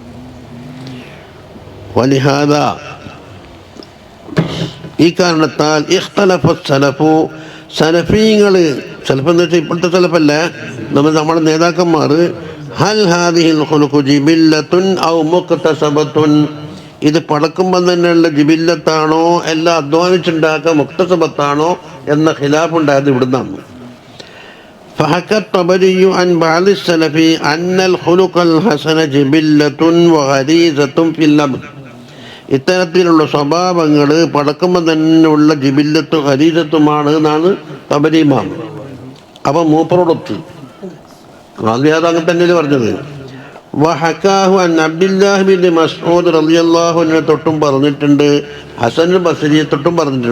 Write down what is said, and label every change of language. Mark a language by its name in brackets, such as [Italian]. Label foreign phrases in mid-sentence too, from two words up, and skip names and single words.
[Malayalam] വലിഹാദ ഈ കാരണത്താൽ [Arabic] اختلف السلف [Malayalam] സലഫീങ്ങൾ സലഫെന്ന് വെച്ചാൽ ഇപ്പോഴത്തെ സലഫല്ല, നമ്മുടെ നേതാക്കന്മാർ [Arabic] هل هذه الخلق جبلة أو مكتسبة [Malayalam] ഇത് പടക്കുമ്പം തന്നെയുള്ള ജിബില്ലത്താണോ എല്ലാം അധ്വാനിച്ചുണ്ടാക്കുക മുക്തസബത്താണോ എന്ന ഖിലാഫ് ഉണ്ടായത് ഇവിടുന്നാണ്. [Arabic] فحكى الطبري عن بعض السلف أن الخلق الحسن جبلة وغريزة في الأمر [Malayalam] ഇത്തരത്തിലുള്ള സ്വഭാവങ്ങൾ പടക്കുമ്പോൾ തന്നെയുള്ള ജിബില്ലത്തും ഹരീസത്തുമാണ് എന്നാണ് തബരി ഇമാം. അപ്പം മൂപ്പറോടൊത്ത് ആദ്യം അങ്ങനെ തന്നെയല്ലേ പറഞ്ഞത്. [Arabic] وحكاه عن [Malayalam] അബ്ദുല്ലാഹി ബിൻ മസ്ഊദ് [Arabic] رضي الله عنه [Malayalam] തൊട്ടും പറഞ്ഞിട്ടുണ്ട്, ഹസൻ ബസ്രിയെ തൊട്ടും പറഞ്ഞിട്ടുണ്ട്.